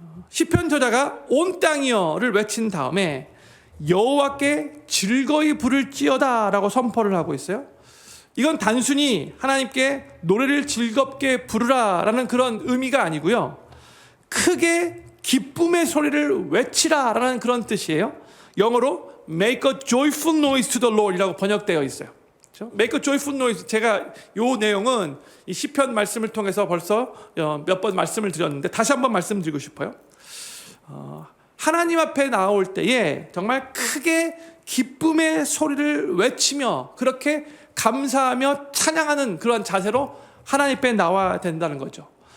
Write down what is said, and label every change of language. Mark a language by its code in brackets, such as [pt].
[ko] 시편 저자가 온 땅이여를 외친 다음에 여호와께 즐거이 부를지어다 라고 선포를 하고 있어요. 이건 단순히 하나님께 노래를 즐겁게 부르라 라는 그런 의미가 아니고요, 크게 기쁨의 소리를 외치라 라는 그런 뜻이에요. 영어로 [en] Make a joyful noise to the Lord [ko] 이라고 번역되어 있어요. [en] Make a joyful noise. [ko] 제가 이 내용은 이 시편 말씀을 통해서 벌써 몇 번 말씀을 드렸는데 다시 한번 말씀드리고 싶어요. 하나님 앞에 나올 때에 정말 크게 기쁨의 소리를 외치며 그렇게 감사하며 찬양하는 그런 자세로 하나님 앞에 나와야 된다는 거죠.